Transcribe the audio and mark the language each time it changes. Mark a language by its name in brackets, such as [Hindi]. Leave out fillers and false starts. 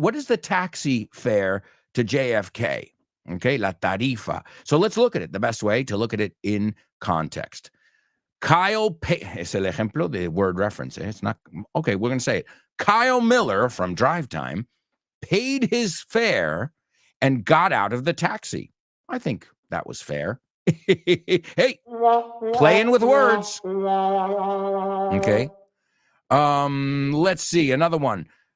[English] What is the taxi fare to JFK? Okay, [Spanish] la tarifa. [English] So let's look at it. The best way to look at it in context. [Spanish] Kyle, es el ejemplo de word reference. [English] It's not, okay, we're going to say it. Kyle Miller from Drive Time paid his fare and got out of the taxi. I think that was fair. Hey, playing with words. Okay. Let's see, another one.